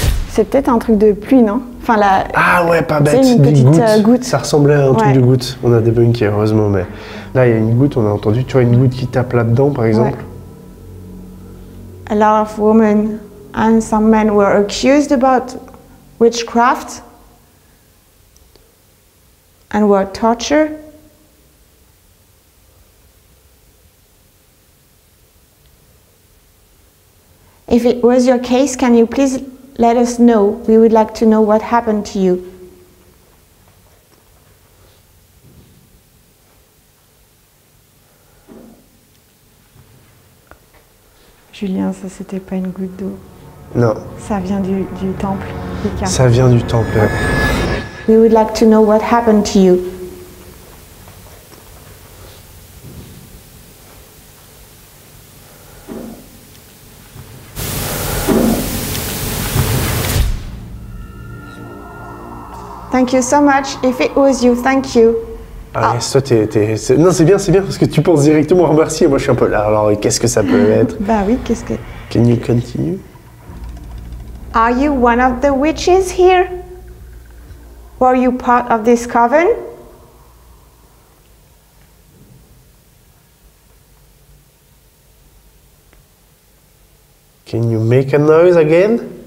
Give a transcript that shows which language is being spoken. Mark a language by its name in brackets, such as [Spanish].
[French] C'est peut-être un truc de pluie, non? Enfin, Ah ouais, pas bête, une des petite goutte. Ça ressemblait à un truc de goutte. On a débunké, heureusement, mais là, il y a une goutte, on a entendu. Tu vois, une goutte qui tape là-dedans, par exemple. [English] A lot of women and some men were accused about witchcraft and were tortured. If it was your case, can you please let us know? We would like to know what happened to you. [French] Julien, ça c'était pas une goutte d'eau. Non. Ça vient du temple. Ça vient du temple. [English] We would like to know what happened to you. Thank you so much. If it was you, thank you. [French] Ah, toi, Non, c'est bien, parce que tu penses directement à remercier. Moi, je suis un peu là. Alors, qu'est-ce que ça peut être? Bah oui, qu'est-ce que... [English] Can you continue? Are you one of the witches here? Were you part of this coven? Can you make a noise again?